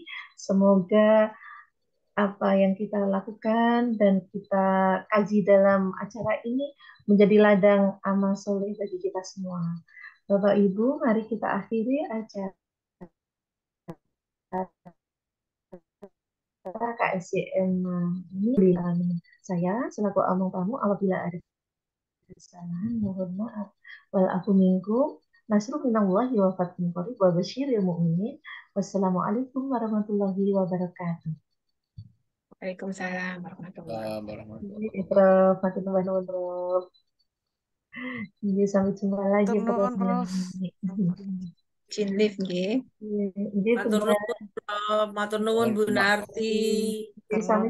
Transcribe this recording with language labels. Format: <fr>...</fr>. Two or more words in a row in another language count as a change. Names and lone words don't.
<id>Semoga apa yang kita lakukan dan kita kaji dalam acara ini menjadi ladang amal soleh bagi kita semua. Bapak Ibu, mari kita akhiri acara KSCM ini. Saya selaku omong tamu apabila ada kesalahan mohon maaf.</id> <ar>والعفو منكم. نصر من الله وفتح قريب وبشر المؤمنين. والسلام عليكم ورحمة الله وبركاته. وعليكم السلام ورحمة الله وبركاته.</ar> <id>Prof,</id> <jv>matur nuwun Prof.</jv> <id>Jadi sampai jumpa lagi Prof. Chin lift nggih.</id> <jv>Matur nuwun Bu Narti.</jv>